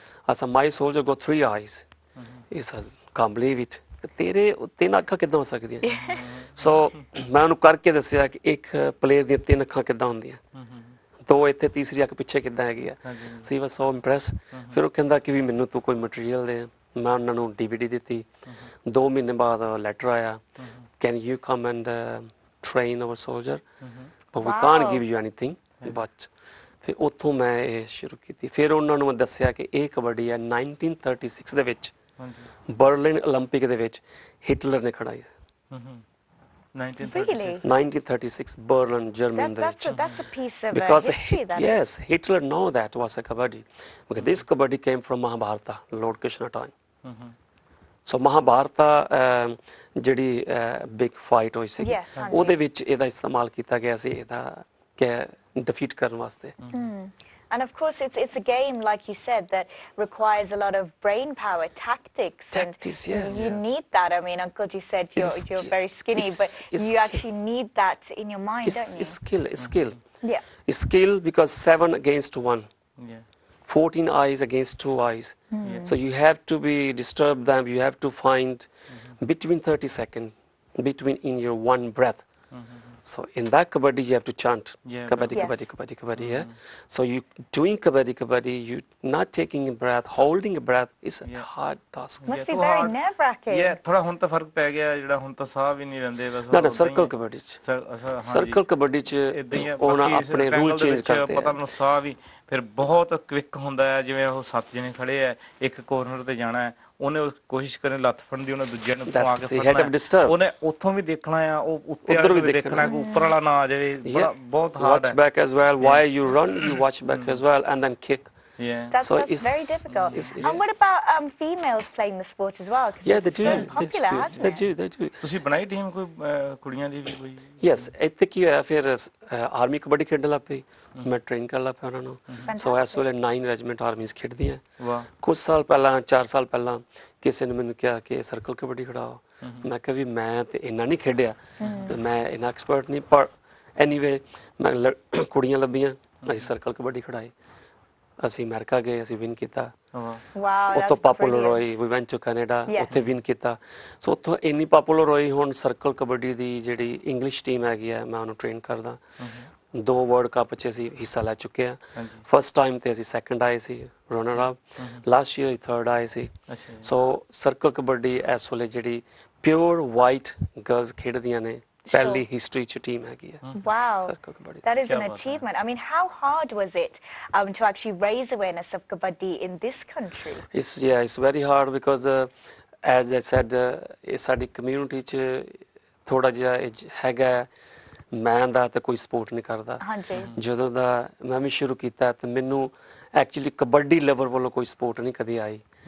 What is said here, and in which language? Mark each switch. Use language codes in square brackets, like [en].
[en] I said, my soldier got 3 eyes. He says, can't believe it. [pa] ਤੇਰੇ 3 ਅੱਖਾਂ ਕਿੱਦਾਂ ਹੋ ਸਕਦੀਆਂ? ਸੋ ਮੈਂ ਉਹਨੂੰ ਕਰਕੇ ਦੱਸਿਆ ਕਿ ਇੱਕ ਪਲੇਅਰ ਦੀਆਂ 3 ਅੱਖਾਂ ਕਿੱਦਾਂ ਹੁੰਦੀਆਂ, 2 ਇੱਥੇ, ਤੀਸਰੀ ਅੱਖ ਪਿੱਛੇ ਕਿੱਦਾਂ ਹੈਗੀ ਆ. [en] So he was so impress. [pa] ਫਿਰ ਉਹ ਕਹਿੰਦਾ ਕਿ ਵੀ ਮੈਨੂੰ ਤੂੰ ਕੋਈ ਮਟੀਰੀਅਲ ਦੇ. ਮੈਂ ਉਹਨਾਂ ਨੂੰ DVD ਦਿੱਤੀ. 2 ਮਹੀਨੇ ਬਾਅਦ ਲੈਟਰ ਆਇਆ, [en] Can you come and train our soldier, but we can't give you anything. [pa] But ਫਿਰ ਉੱਥੋਂ ਮੈਂ ਇਹ ਸ਼ੁਰੂ ਕੀਤੀ. ਫਿਰ ਉਹਨਾਂ ਨੂੰ ਮੈਂ ਦੱਸਿਆ ਕਿ ਇਹ ਕਬੱਡੀ ਹੈ 1936 ਦੇ ਵਿੱਚ ਬਰਲਿਨ ਓਲੰਪਿਕ ਦੇ ਵਿੱਚ ਹਿਟਲਰ ਨੇ ਖੜਾਈ. [en] 1936 Berlin, Germany. That's a piece of because history. Yes, Hitler know that was a kabaddi. Because this kabaddi came from Mahabharata, Lord Krishna time. [pa] So Mahabharata ਜਿਹੜੀ [en] big fight [pa] ਹੋਈ ਸੀ, ਉਹਦੇ ਵਿੱਚ ਇਹਦਾ ਇਸਤੇਮਾਲ ਕੀਤਾ ਗਿਆ ਸੀ ਇਹਦਾ ਕਿ defeat ਕਰਨ ਵਾਸਤੇ. [en] And of course, it's a game, like you said, that requires a lot of brain power, tactics. Yes. You need that. I mean, Uncle Ji said you're very skinny, but you actually need that in your mind, don't you? It's skill. Yeah. It's skill because 7 against 1. 14 eyes against 2 eyes. So you have to disturb them. You have to find between 30 seconds, between in your one breath. So in that kabaddi, you have to chant kabaddi, Yes. kabaddi, kabaddi, kabaddi. Yeah. So you doing kabaddi, kabaddi, you not taking a breath, holding a breath is a hard task. Must be very nerve-wracking. [pa] Yeah, ਥੋੜਾ ਹੁਣ ਤਾਂ ਫਰਕ ਪੈ ਗਿਆ ਜਿਹੜਾ ਹੁਣ ਤਾਂ ਸਾਹ ਵੀ ਨਹੀਂ ਲੈਂਦੇ ਬਸ ਨਾ ਸਰਕਲ ਕਬੱਡੀ ਚ ਸਰਕਲ ਕਬੱਡੀ ਚ ਉਹਨਾਂ ਆਪਣੇ ਰੂਲ ਚੇਂਜ ਕਰਦੇ ਪਤਾ ਮੈਨੂੰ ਸਾਹ ਵੀ ਫਿਰ ਬਹੁਤ ਕਵਿਕ ਹੁੰਦਾ ਹੈ ਜਿਵੇਂ ਉਹ 7 ਜਣੇ ਖੜੇ ਆ ਇੱਕ ਕੋਰਨਰ ਤੇ ਜਾਣਾ ਹੈ ਉਹਨੇ ਕੋਸ਼ਿਸ਼ ਕਰੇ ਲੱਤ ਫੜਨ ਦੀ ਉਹਨੇ ਦੂਜੇ ਨੂੰ ਪਵਾ ਕੇ ਫੜਨਾ ਉਹਨੇ ਉੱਥੋਂ ਵੀ ਦੇਖਣਾ ਆ ਉਹ ਉੱਤੇ ਵਾਲੇ ਵੀ ਦੇਖਣਾ ਕਿ ਉੱਪਰ ਵਾਲਾ ਨਾ ਆ ਜਾਵੇ ਬਹੁਤ ਹਾਰਡ ਹੈ [en] watch back as well while you run you watch back as well and then kick. Yeah, that's very difficult. And what about females playing the sport as well? Yeah, they do. Popular, they do. [pa] ਤੁਸੀਂ ਬਣਾਈ team ਕੋਈ ਕੁੜੀਆਂ ਦੀ ਵੀ ਕੋਈ? Yes, ਇੱਥੇ ਕੀ ਹੋਇਆ ਫਿਰ army kabaddi ਖੇਡਣ ਲੱਗ ਪਈ ਮੈਂ ਟ੍ਰੇਨ ਕਰਨ ਲੱਗ ਪਿਆ ਉਹਨਾਂ ਨੂੰ ਸੋ ਇਸ ਵੇਲੇ 9 ਰੈਜੀਮੈਂਟ ਆਰਮੀਜ਼ ਖੇਡਦੀਆਂ ਵਾਹ ਕੁਝ ਸਾਲ ਪਹਿਲਾਂ 4 ਸਾਲ ਪਹਿਲਾਂ ਕਿਸੇ ਨੇ ਮੈਨੂੰ ਕਿਹਾ ਕਿ ਸਰਕਲ ਕਬੱਡੀ ਖਿਡਾਓ ਮੈਂ ਕਿਹਾ ਵੀ ਮੈਂ ਤੇ ਇੰਨਾ ਨਹੀਂ ਖੇਡਿਆ ਮੈਂ ਇੰਨਾ ਐਕਸਪਰਟ ਨਹੀਂ ਪਰ ਐਨੀਵੇ ਮੈਂ ਕੁੜੀਆਂ ਲੱਭੀਆਂ ਅਸੀਂ ਸਰਕਲ ਕਬੱਡੀ ਖਿਡਾਈ ਅਸੀਂ ਅਮਰੀਕਾ ਗਏ ਅਸੀਂ ਵਿਨ ਕੀਤਾ ਉੱਥੋਂ ਪਾਪੂਲਰ ਹੋਈ [en] we went to Canada [pa] ਉੱਥੇ ਵਿਨ ਕੀਤਾ ਸੋ ਉੱਥੋਂ ਇੰਨੀ ਪਾਪੂਲਰ ਹੋਈ ਹੁਣ ਸਰਕਲ ਕਬੱਡੀ ਦੀ ਜਿਹੜੀ ਇੰਗਲਿਸ਼ ਟੀਮ ਹੈਗੀ ਹੈ ਮੈਂ ਉਹਨੂੰ ਟ੍ਰੇਨ ਕਰਦਾ 2 ਵਰਲਡ ਕੱਪ 'ਚ ਅਸੀਂ ਹਿੱਸਾ ਲੈ ਚੁੱਕੇ ਹਾਂ ਫਸਟ ਟਾਈਮ ਤੇ ਅਸੀਂ ਸੈਕੰਡ ਆਏ ਸੀ runner up last year 3rd ਆਏ ਸੀ ਸੋ ਸਰਕਲ ਕਬੱਡੀ ਇਸ ਵੇਲੇ ਜਿਹੜੀ ਪਿਓਰ ਵਾਈਟ ਗਰਲਸ ਖੇਡਦੀਆਂ ਨੇ ਪਹਿਲੀ ਹਿਸਟਰੀ ਚ ਟੀਮ ਹੈਗੀ ਹੈ [en] wow that is an achievement. I mean, how hard was it to actually raise awareness of kabaddi in this country? It's very hard because as I said [pa] ਇਹ ਸਾਡੀ community ਚ ਥੋੜਾ ਜਿਹਾ ਹੈਗਾ ਮੈਂ ਦਾ ਤੇ ਕੋਈ ਸਪੋਰਟ ਨਹੀਂ ਕਰਦਾ ਜਦੋਂ ਦਾ ਮੈਂ ਵੀ ਸ਼ੁਰੂ ਕੀਤਾ ਤੇ ਮੈਨੂੰ ਐਕਚੁਅਲੀ ਕਬੱਡੀ ਲੈਵਲ ਵੱਲੋਂ ਕੋਈ ਸਪੋਰਟ ਨਹੀਂ ਕਦੀ ਆਈ